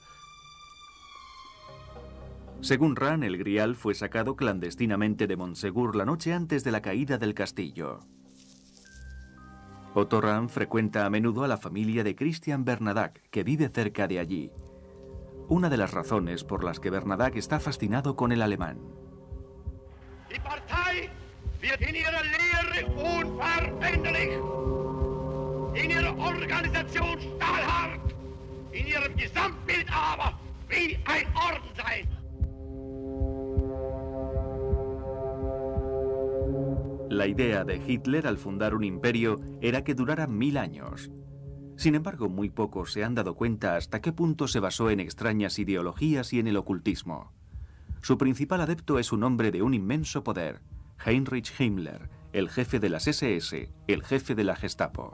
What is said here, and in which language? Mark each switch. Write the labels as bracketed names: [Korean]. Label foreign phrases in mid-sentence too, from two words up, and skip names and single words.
[Spanish] Según Rand, el Grial fue sacado clandestinamente de Montsegur la noche antes de la caída del castillo. Otto Rand frecuenta a menudo a la familia de Christian Bernadotte, que vive cerca de allí. Una de las razones por las que Bernadotte está fascinado con el alemán. [German] Die Partei wird in ihrer Lehre unveränderlich, in ihrer Organisation stahlhart, in ihrem Gesamtbild aber wie ein Orden sein. [Spanish] La idea de Hitler al fundar un imperio era que durara 1000 años. Sin embargo, muy pocos se han dado cuenta hasta qué punto se basó en extrañas ideologías y en el ocultismo. Su principal adepto es un hombre de un inmenso poder, Heinrich Himmler, el jefe de las SS, el jefe de la Gestapo.